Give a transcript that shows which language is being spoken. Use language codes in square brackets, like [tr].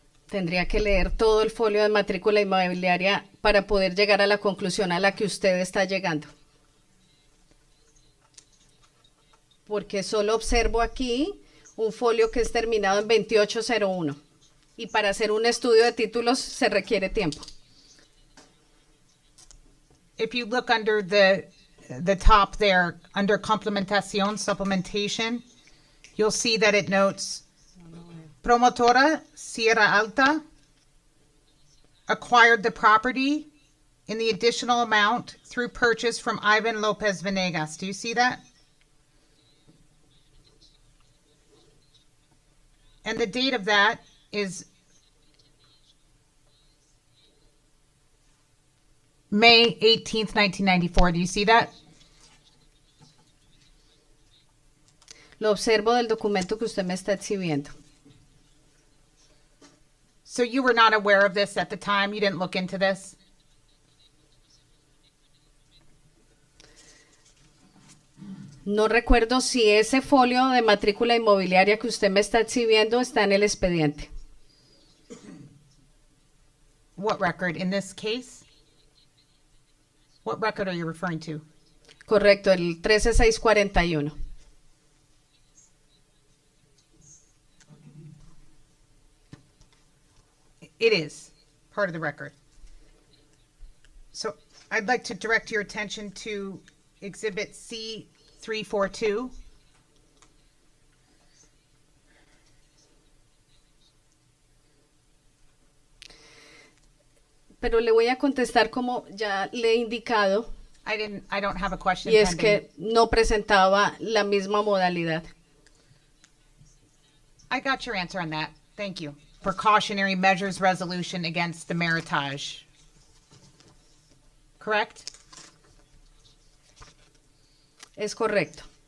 [es] Tendría que leer todo el folio de matrícula inmobiliaria para poder llegar a la conclusión a la que usted está llegando. Porque solo observo aquí un folio que es terminado en 2801. Y para hacer un estudio de títulos se requiere tiempo. [en] If you look under the top there, under complementación, supplementation, you'll see that it notes Promotora Sierra Alta acquired the property in the additional amount through purchase from Ivan Lopez Venegas. Do you see that? And the date of that is May 18th, 1994. Do you see that? [es] Lo observo del documento que usted me está exhibiendo. [en] So you were not aware of this at the time? You didn't look into this? [es] No recuerdo si ese folio de matrícula inmobiliaria que usted me está exhibiendo está en el expediente. [en] What record? In this case? What record are you referring to? [es] Correcto, el 13641. [en] It is part of the record. So I'd like to direct your attention to Exhibit C342. [es] Pero le voy a contestar como ya le he indicado, [en] I don't have a question [es] y es [en] pending. [es] que no presentaba la misma modalidad. [en] I got your answer on that. Thank you. Precautionary measures resolution against the Meritage. Correct? [es] Es correcto.